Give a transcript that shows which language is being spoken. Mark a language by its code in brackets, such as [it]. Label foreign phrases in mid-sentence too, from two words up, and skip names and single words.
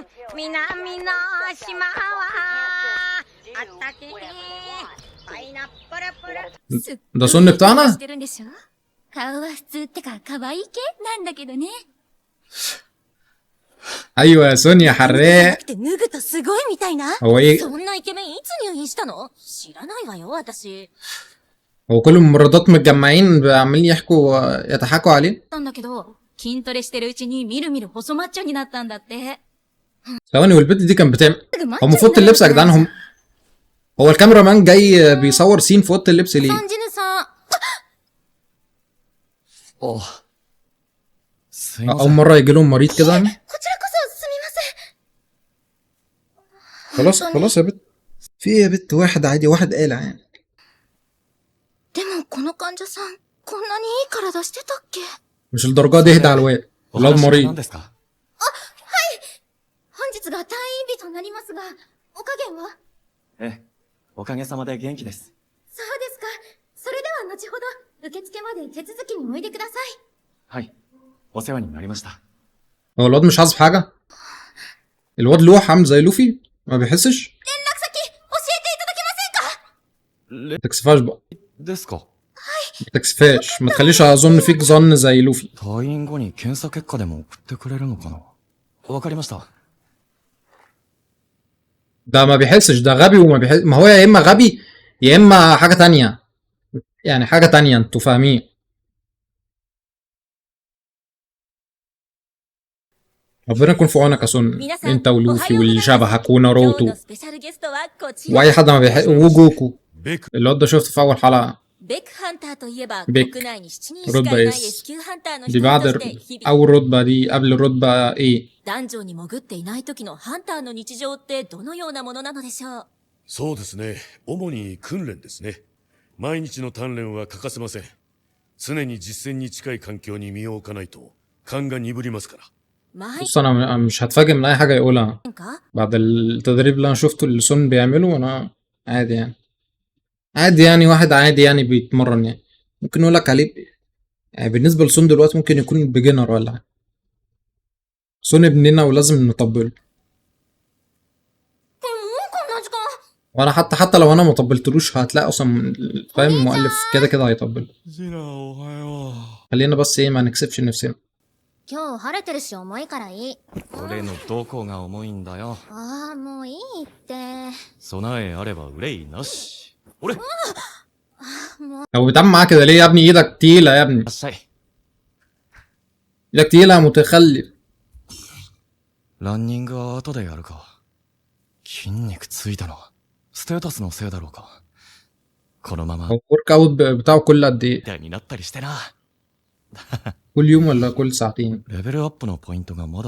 [ja] 南の島はあったけパイナップルプル [ar] ده سن بتاعنا. [ja] してるんでしょ？顔は普通ってか可愛い系なんだけどね。 [ar] ايوه يا سونيا حراق. [ja] って脱ぐとすごいみたいな。 [ar] هو ايه؟ [ja] そんなイケメンいつ入院したの？知らないわよ私。 [ar] هو كل الممرضات متجمعين عمالين يحكوا يضحكوا عليه. [ja] なんだけど筋トレしてるうちにみるみる細マッチョになったんだって。 [ar] ثواني والبنت دي كانت بتعمل هو المفروض اللبس يا جدعان هم. هو الكاميرا مان جاي بيصور سين في اوضه اللبس ليه؟ [ja] サンジヌさん。おすいませ [ar] اول [ja] ん [ar] مره يجي لهم مريض كده. [ja] こちらこそすみません。 [ar] خلاص خلاص يا بت. في ايه يا بت؟ واحد عادي واحد قالع يعني. [ja] でもこの患者さんこんなにいい体してたっけ？ [ar] مش الدرجات دي اهدى على الواد. [ja] お [ar] الواد [ja] 話は何 [ar] مريض. [ja] ですか？本日が退院日となりますが、お加減は？ええ、おかげさまで元気です。そうですか。それでは後ほど受付まで手続きにおいでください。はい、お世話になりました。 [ar] هو الواد مش حاسس بحاجه. الواد لوح عامل زي لوفي ما بيحسش. [ja] 連絡先教えていただけませんか？ [ar] ما تكسفهاش بقى. [ja] ですか。 [ar] ما تكسفهاش. ما تخليش اظن فيك ظن زي لوفي. [ja] 退院後に検査結果でも送ってくれるのかな。わかりました。 [ar] ده ما بيحسش. ده غبي وما بيحس. ما هو يا اما غبي يا اما حاجه تانية. يعني حاجه تانية انتوا فاهمين. ربنا يكون في عونك يا سون. انت ولوفي واللي شبهك وناروتو [ja] 今日のスペシャルゲストはこちら。 [ar] واي حد ما بيحس وجوكو. الواد ده شفته في اول حلقه. [ja] ベックハンターといえばベック国内に7人しかいない [ar] رتبه [ja] S 級ハンターの [ar] دي [ja] 一人 [ar] بعد [ja] として日々 [ar] اول رتبه دي قبل الرتبه ايه. [ja] ダンジョンに潜っていない時のハンターの日常ってどのようなものなのでしょう？そうですね。主に訓練ですね。毎日の鍛錬は欠かせません。常に実践に近い環境に身を置かないと勘が鈍りますから。毎 [ar] بص انا مش هتفاجئ من اي حاجه يقولها [ja] 日か [ar] بعد التدريب اللي انا شفته اللي سون بيعمله. انا عادي يعني. عادي يعني واحد عادي يعني بيتمرن يعني. ممكن اقول لك عليه يعني بالنسبه لسون دلوقتي ممكن يكون بيجنر ولا حاجه. سون ابننا ولازم نطبله. [ja] でもこんな時間 [ar] وانا حتى لو انا ما طبلتلوش هتلاقي اصلا فاهم المؤلف كده كده هيطبل. [ja] ジナおはよ [ar] خلينا بس ايه ما نكسبش نفسنا. [ja] 今日晴れてるし重いからいい。俺のどこが重いんだよ。ああもういいって。備えあれば憂いなし。俺、い [ar] لو بتعمل معاه كده ليه يا ابني؟ ايدك تقيله يا ابني. [ja] らっしゃい。 [ar] ايدك تقيله يا متخلف. [ja] ランニングは後でやるか。筋肉ついたのはステータスのせいだろうか。このまま [ar] هو الورك اوت بتاعه كل قد ايه؟ [ja] みたいになったりしてな。 [ar] كل يوم ولا كل ساعتين؟ [ja] レベルアップのポイントがまだ